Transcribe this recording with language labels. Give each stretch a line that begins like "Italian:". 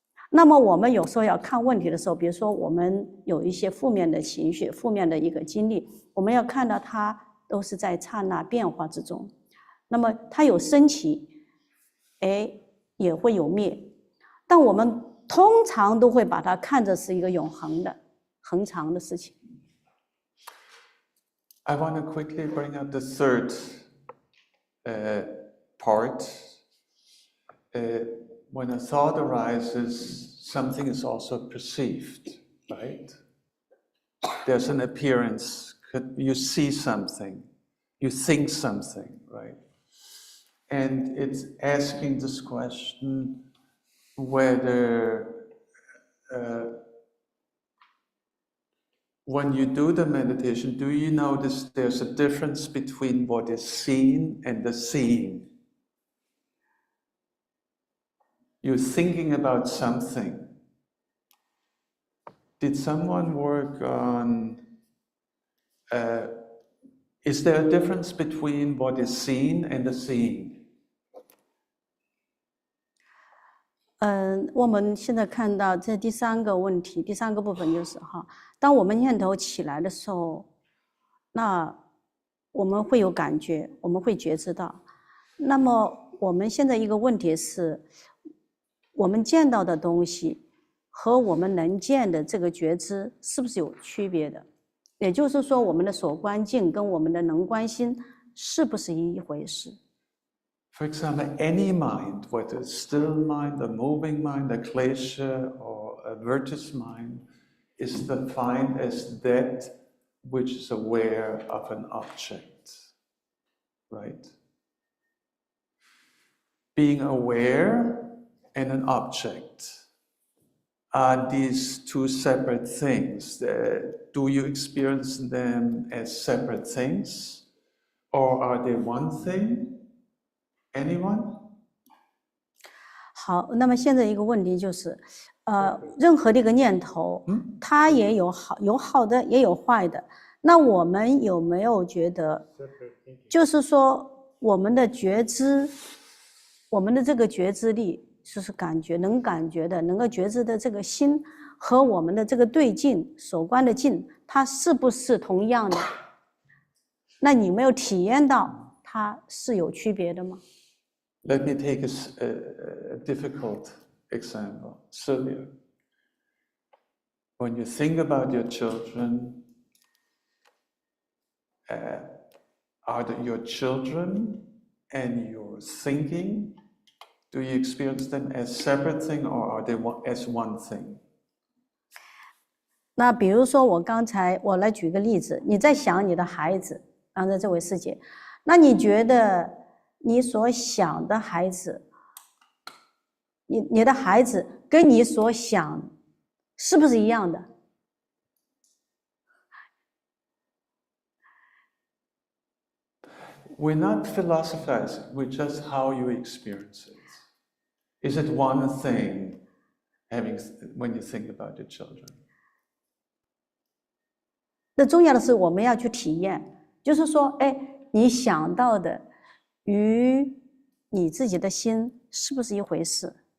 Chinese: 那么我们有时候要看问题的时候，比如说我们有一些负面的情绪、负面的一个经历，我们要看到它都是在刹那变化之中。那么它有升起，也会有灭，但我们通常都会把它看作是一个永恒的、恒长的事情。
English: I want to quickly bring up the third part. When a thought arises, something is also perceived, right? There's an appearance. You see something, you think something, right? And it's asking this question whether when you do the meditation, do you notice there's a difference between what is seen and the seeing? You're thinking about something. Did someone work on, is there a difference between what is seen and the seeing?
Chinese: 我们现在看到这第三个问题，第三个部分就是哈，当我们念头起来的时候，那我们会有感觉，我们会觉知到。那么我们现在一个问题是，我们见到的东西和我们能见的这个觉知是不是有区别的？也就是说，我们的所观境跟我们的能观心是不是一回事？
English: For example, any mind, whether it's still mind, a moving mind, a klesha, or a virtus mind, is defined as that which is aware of an object, right? Being aware and an object are these two separate things. Do you experience them as separate things, or are they one thing? Anyone?
Chinese: 好，那么现在一个问题就是，任何的一个念头，它也有好的，也有坏的。那我们有没有觉得，就是说我们的觉知，我们的这个觉知力，就是感觉能感觉的，能够觉知的这个心和我们的这个对境所观的境，它是不是同样的？那你没有体验到它是有区别的吗？
English: Let me take a difficult example. Sylvia, when you think about your children, are your children and your thinking, do you experience them as separate thing or are they as one thing?
Chinese: 那比如说我来举个例子，你在想你的孩子，刚才这位师姐，那你觉得你所想的孩子，你的孩子跟你所想是不是一样的？
English: We're not philosophizing, we're just how you experience it. Is it one thing when you think about your children?
Chinese: 那重要的是我们要去体验，就是说，哎，你想到的与你自己的心是不是一回事？